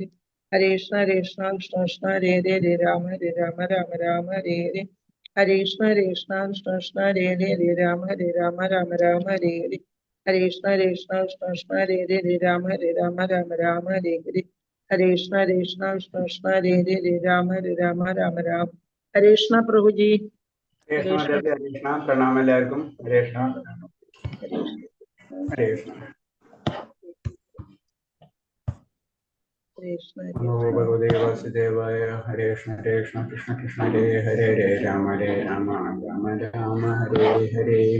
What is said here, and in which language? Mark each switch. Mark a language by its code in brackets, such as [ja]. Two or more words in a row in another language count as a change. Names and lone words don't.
[sa] ഹരേ കൃഷ്ണ കൃഷ്ണ ഹരേ ഹരേ ഹരേ രാമ രാമ ഹരേ ഹരേ. ഹരേ കൃഷ്ണ കൃഷ്ണ ഹരേ ഹരേ ഹരേ രാമ രാമ ഹരേ ഹരേ. ഹരേ കൃഷ്ണ കൃഷ്ണ ഹരേ ഹരേ ഹരേ രാമ രാമ ഹരേ ഹരേ. ഹരേ കൃഷ്ണ കൃഷ്ണ ഹരേ ഹരേ ഹരേ രാമ രാമ. ഹരേ കൃഷ്ണ പ്രഭുജി. ഹരേ കൃഷ്ണ ഹരേ കൃഷ്ണ. [ml] പ്രണാമം എല്ലാവർക്കും. [sa] ഹരേ കൃഷ്ണ. ഹരേ കൃഷ്ണ. നമോ ഭഗവതേ വാസുദേവായ. ഹരേ കൃഷ്ണ കൃഷ്ണ കൃഷ്ണ ഹരേ ഹരേ ഹരേ രാമ രാമ രാമ ഹരേ ഹരേ.